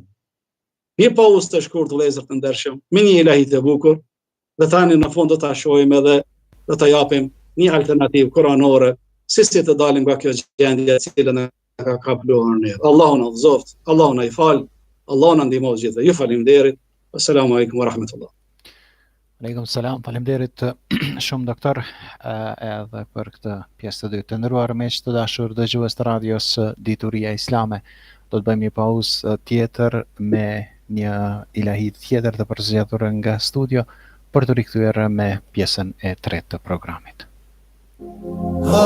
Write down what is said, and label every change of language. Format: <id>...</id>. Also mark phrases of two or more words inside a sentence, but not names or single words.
<sq>Një pauzë të shkurt vëllezër të ndershëm, me një ilahit e bukur, dhe tani në fund do ta shohim edhe do ta japim një alternativë koranore, si të dalim nga kjo gjendje e cila na ka kapluar ne. Allahu na udhëzoft, Allahu na i fal, Allahu na ndihmoj gjithë. Ju faleminderit.</sq> <ar>السلام عليكم ورحمة الله. عليكم السلام,</ar> <sq>faleminderit shumë doktor edhe për këtë pjesë të dytë. Të nderuar miq të dashur dëgjues të radios Dituria Islame, do të bëjmë një pauzë tjetër me një ilahi tjetër të përzgjedhur nga studio për të rikthyer me pjesën e tretë të programit.</sq>